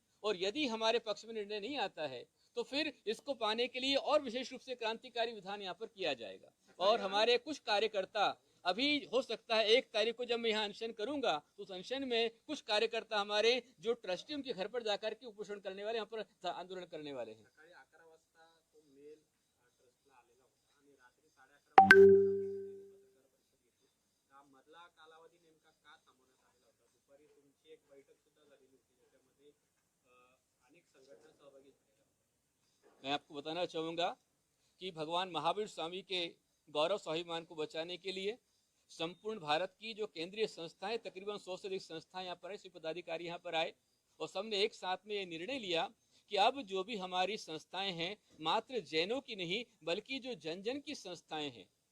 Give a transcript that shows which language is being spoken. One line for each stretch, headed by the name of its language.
Hindi: और यदि हमारे पक्ष में निर्णय नहीं आता है तो फिर इसको पाने के लिए और विशेष रूप से क्रांतिकारी विधान यहाँ पर किया जाएगा। और हमारे कुछ कार्यकर्ता, अभी हो सकता है 1 तारीख को जब मैं यहाँ अनशन करूंगा तो उस अनशन में कुछ कार्यकर्ता हमारे जो ट्रस्टी उनके घर पर जाकर के उपोषण करने वाले, यहाँ पर आंदोलन करने वाले हैं।
Marathi: सकाळी 11 वाजता तो मेल ट्रस्टला आलेला होता आणि रात्री 11:30 वाजता मधला कालावधी नेमका का थांबवण्यात आलेला होता? दुपारी तुमची एक बैठक सुद्धा झालेली होती, ज्याच्यामध्ये अनेक
Hindi: मैं आपको बताना चाहूँगा कि भगवान महावीर स्वामी के गौरव स्वाभिमान को बचाने के लिए संपूर्ण भारत की जो केंद्रीय संस्थाएं, तकरीबन 100 से अधिक संस्थाएं यहाँ पर है, सभी पदाधिकारी यहाँ पर आए और सबने एक साथ में ये निर्णय लिया कि अब जो भी हमारी संस्थाएं हैं, मात्र जैनों की नहीं बल्कि जो जन जन की संस्थाएं हैं,